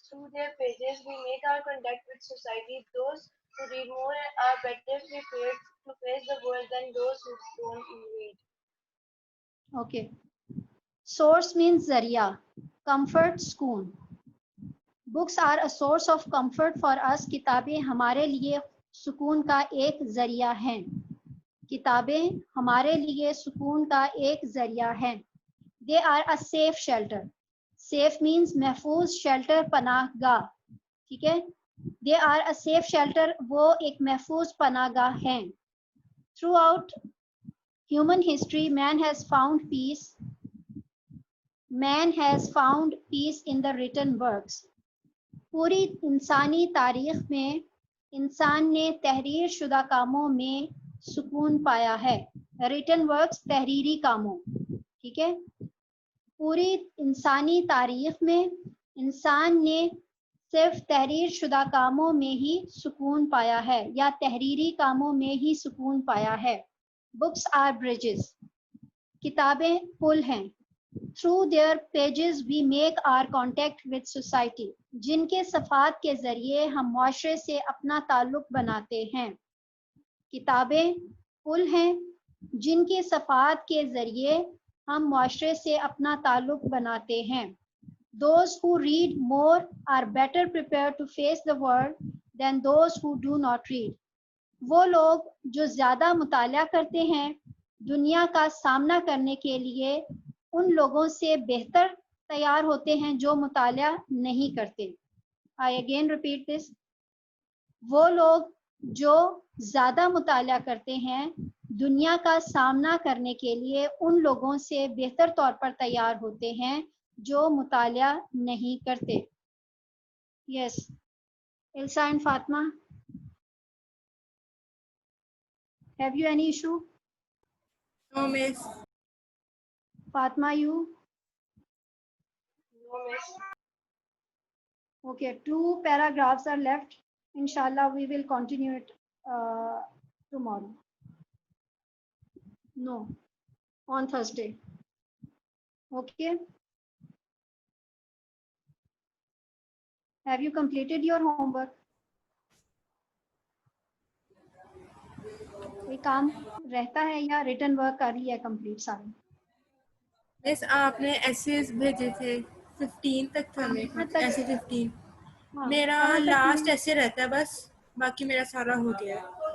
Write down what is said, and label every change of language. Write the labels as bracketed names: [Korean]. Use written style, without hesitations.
[English] Through their pages, we make our contact with society. Those who read more are better prepared to face the world than those who don't read. Okay. Source means zarya. Comfort, سکون. Books are a source of comfort for us. [Urdu] کتابیں ہمارے لیے سکون کا ایک ذریعہ ہیں. کتابیں ہمارے لیے سکون کا ایک ذریعہ ہیں. [English] They are a safe shelter. Safe means محفوظ، shelter پناہ گاہ. [Urdu] ٹھیک ہے. [English] They are a safe shelter. [Urdu] وہ ایک محفوظ پناہ گاہ ہیں. [English] Throughout human history, man has found peace. Man has found peace in the written works. [Urdu] پوری انسانی تاریخ میں انسان نے تحریر شدہ کاموں میں سکون پایا ہے. ریٹن ورکس تحریری کاموں. ٹھیک ہے. پوری انسانی تاریخ میں انسان نے صرف تحریر شدہ کاموں میں ہی سکون پایا ہے یا تحریری کاموں میں ہی سکون پایا ہے. [English] Books are bridges. [Urdu] کتابیں پل ہیں. [English] Through their pages we make our contact with society. [Urdu] جن کے صفحات کے ذریعے ہم معاشرے سے اپنا تعلق بناتے ہیں. کتابیں پل ہیں جن کے صفحات کے ذریعے ہم معاشرے سے اپنا تعلق بناتے ہیں. [English] Those who read more are better prepared to face the world than those who do not read. [Urdu] وہ لوگ جو زیادہ مطالعہ کرتے ہیں دنیا کا سامنا کرنے کے لیے ان لوگوں سے بہتر تیار ہوتے ہیں جو مطالعہ نہیں کرتے. [English] I again repeat this. [Urdu] وہ لوگ جو زیادہ مطالعہ کرتے ہیں دنیا کا سامنا کرنے کے لیے ان لوگوں سے بہتر طور پر تیار ہوتے ہیں جو مطالعہ نہیں کرتے. [English] Yes Ilsa and Fatma, have you any issue? No, miss. Fatma, you? No, miss. Okay, 2 paragraphs are left. Inshallah, we will continue it tomorrow. No, on Thursday. Okay. Have you completed your homework? [Urdu] کوئی کام رہتا ہے یا return work کر رہی ہے complete سارے؟ miss آپ نے ایسیز بھیجے تھے 15 تک تھا میرے کہاں خیال تک؟ ایسے 15 ہاں، میرا کہاں تک لاسٹ میں؟ ایسے رہتا ہے بس باقی میرا سارا ہو گیا ہے.